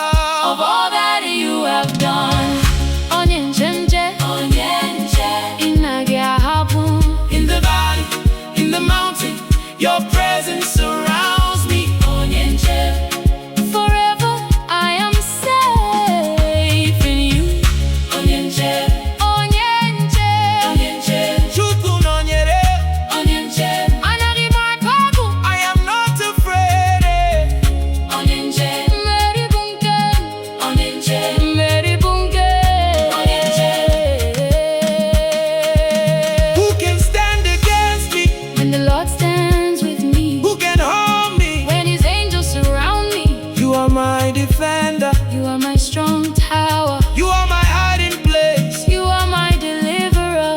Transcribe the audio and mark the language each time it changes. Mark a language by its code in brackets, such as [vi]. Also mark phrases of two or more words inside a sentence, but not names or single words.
[en] of all that you have done. [ig] Onye Nche, Onye Nche, [en] happen. in the valley, in the mountain, your presence surrounds me. [ig] Onye Nche, [en] forever I am safe in you. [ig] Onye Nche, Onye Nche, Onye Nche, Chukwu nọnyere, Onye Nche, anaghị m akọgbu. [en] I am not afraid. [ig] Onye Nche, mmeri bụ nke m. Onye Nche, mmeri bụ nke m. Onye Nche. [en] Who can stand against me? When the Lord stands with me, Who can harm me? when His angels surround me, You are my defender, you are my strong tower, you are my hiding place. you are my deliverer.